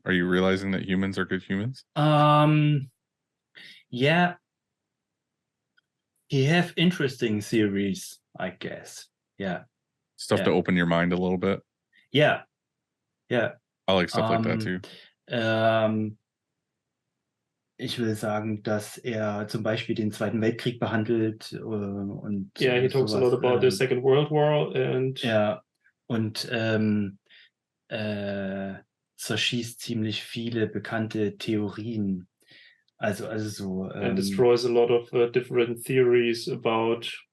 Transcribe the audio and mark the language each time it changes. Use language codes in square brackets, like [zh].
[en] Are you realizing that humans are good humans? Yeah. He have interesting theories, I guess. Yeah. Stuff to open your mind a little bit. Yeah. Yeah. I like stuff like that too. [de] Ich will sagen, dass zum Beispiel den Zweiten Weltkrieg behandelt und [en] yeah, he talks a lot about the Second World War and [de] ja, und zerschießt ziemlich viele bekannte Theorien. Also so. [en] And destroys a lot of different theories about.